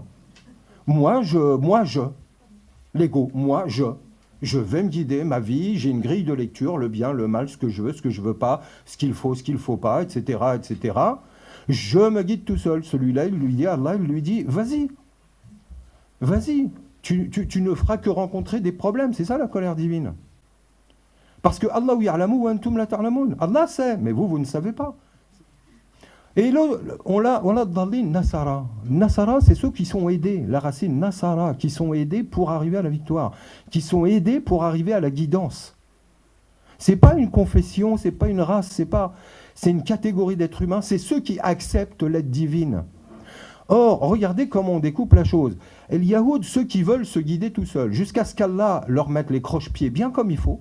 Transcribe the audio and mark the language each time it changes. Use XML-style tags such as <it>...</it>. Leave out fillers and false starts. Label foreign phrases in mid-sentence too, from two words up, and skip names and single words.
<fr>Moi, l'ego, je vais me guider ma vie, j'ai une grille de lecture, le bien, le mal, ce que je veux pas, ce qu'il faut pas, etc., etc. Je me guide tout seul. Celui-là, il lui dit, Allah, il lui dit, vas-y, tu ne feras que rencontrer des problèmes. C'est ça la colère divine. Parce que Allah</fr> <ar>يعلم وأنتم لا تعلمون.</ar> <fr>Allah sait, mais vous ne savez pas. Et là, on a</fr> <ar>ضالين نصارى.</ar> <fr>Nasara, c'est ceux qui sont aidés, la racine Nasara, qui sont aidés pour arriver à la victoire, qui sont aidés pour arriver à la guidance. C'est pas une confession, c'est pas une race, c'est une catégorie d'êtres humains, c'est ceux qui acceptent l'aide divine. Or, regardez comment on découpe la chose. El Yahoud, ceux qui veulent se guider tout seuls, jusqu'à ce qu'Allah leur mette les croche-pieds bien comme il faut.</fr>